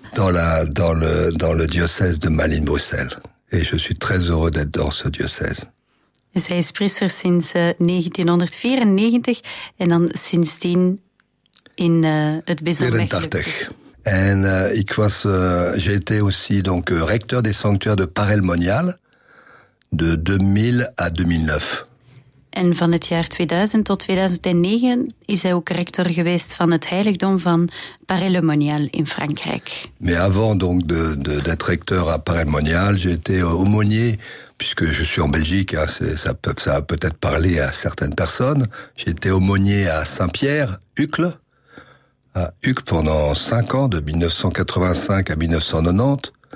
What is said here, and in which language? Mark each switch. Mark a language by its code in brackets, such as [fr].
[fr] Dans le diocèse de Malines-Bruxelles. Et je suis très heureux d'être dans ce diocèse. [nl] Dus hij is priester sinds 1994 en dan sindsdien in het bisdom Mechelen. En ik was, [fr] j'étais aussi donc recteur des sanctuaires de Paray-le-Monial de 2000 à 2009. [nl] En van het jaar 2000 tot 2009 is hij ook rector geweest van het heiligdom van Paray-le-Monial in Frankrijk. [fr] Mais avant donc d'être recteur à Paray-le-Monial, j'étais aumônier. Puisque je suis en Belgique, hein, ça a peut-être parlé à certaines personnes. J'ai été aumônier à Saint-Pierre, Uccle, à Uccle pendant 5 ans, de 1985 à 1990.